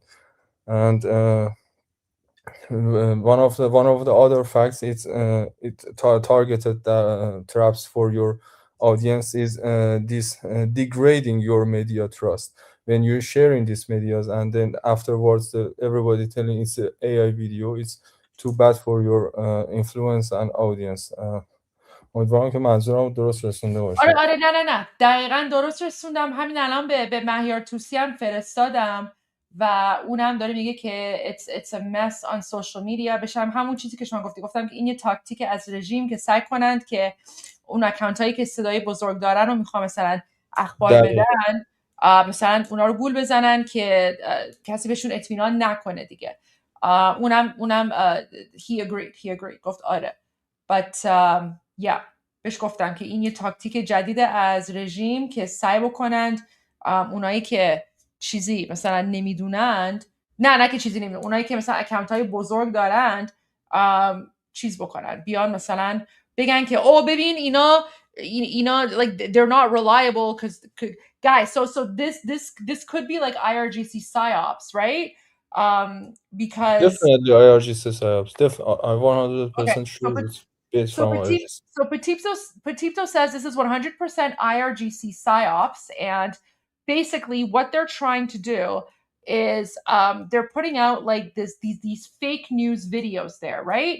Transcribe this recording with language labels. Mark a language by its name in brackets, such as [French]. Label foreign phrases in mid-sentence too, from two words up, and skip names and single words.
[English] And one of the other facts it targeted traps for your audience is this degrading your media trust when you're sharing these medias, and then afterwards everybody telling it's an AI video, it's too bad for your influence and audience. [Persian] امیدوارم که منظورم درست رسونده باشه. آره نه دقیقاً درست رسوندم. همین الان به مهیار توسی هم فرستادم و اونم داره میگه که [English] it's a mess on social media. [Persian] بشم همون چیزی که شما گفتم که این یه تاکتیک از رژیم که سعی کنند که اون اکانت هایی که صدای بزرگ دارن رو میخوام مثلا اخبار بدن، مثلا اونا رو گول بزنن که کسی بهشون اطمینان نکنه دیگه. اونم [English] he agreed [Persian] گفت آره. [English] But yeah, [Persian] بهش گفتم که این یه تاکتیک جدید از رژیم که سعی بکنند اونایی که چیزی مثلا نمیدونند، نه که چیزی نمیدونند، اونایی که مثلا اکانت های بزرگ دارند چیز بکنند، بیان مثلا بگن که او ببین اینا [English] like they're not reliable because guys so this could be like IRGC psyops, right? Because definitely IRGC psyops. I'm 100% sure it's based from IRGC. So Petito says this is 100% IRGC psyops, and basically what they're trying to do is they're putting out like these fake news videos there, right?